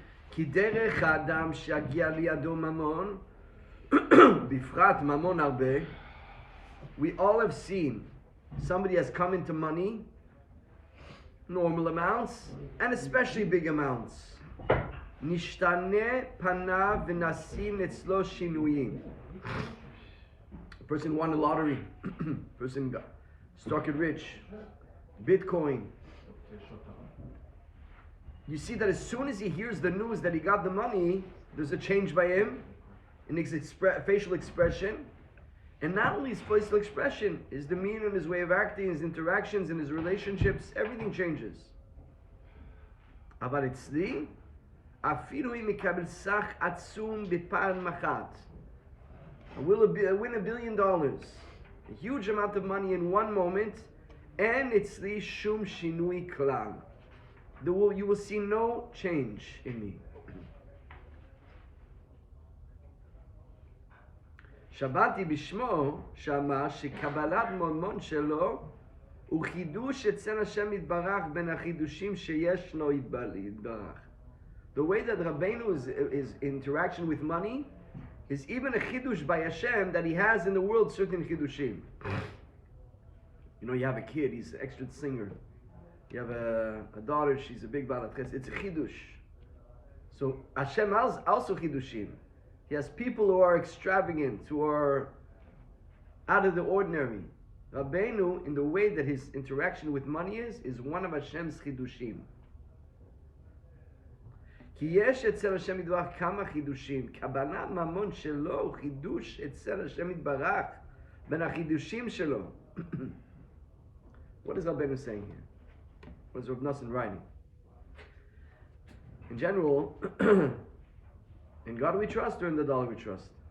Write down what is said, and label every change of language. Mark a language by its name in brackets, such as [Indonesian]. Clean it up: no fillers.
[Hebrew] כי דרך האדם שיגיע לידו ממון, בפרט ממון הרבה, [English] we all have seen somebody has come into money, normal amounts, and especially big amounts. [Hebrew] נשתנה פניו ונעשים אצלו שינויים. [English] A person won a lottery, person struck it rich, Bitcoin. You see that as soon as he hears the news that he got the money, there's a change by him in his facial expression. And not only his facial expression, his demeanor and his way of acting, his interactions and his relationships, everything changes. [Hebrew] אבל אצלי, אפילו אם יקבל סך עצום בפעם אחת, [English] I win $1 billion, a huge amount of money in one moment, and [Hebrew] אצלי שום שינוי כלל. [English] You will see no change in me. [Hebrew] שבעתי בשמו שאמר שקבלת ממון שלו הוא חידוש אצל השם יתברך בין החידושים שישנו יתברך. [English] The way that Rabbeinu interaction with money is even a chidush by Hashem that he has in the world certain chidushim. You know, you have a kid, he's an extra singer. You have a daughter, she's a big balat ches. It's a chidush. So Hashem has also chidushim. He has people who are extravagant, who are out of the ordinary. Rabbeinu, in the way that his interaction with money is one of Hashem's chidushim. [Hebrew] כי יש אצל השם יתברך כמה חידושים. קבלת ממון שלו הוא חידוש אצל השם יתברך בין החידושים שלו. [English] What is Rabbeinu saying here? What is Rav Nosson writing? In general, in God we trust or in the dollar we trust?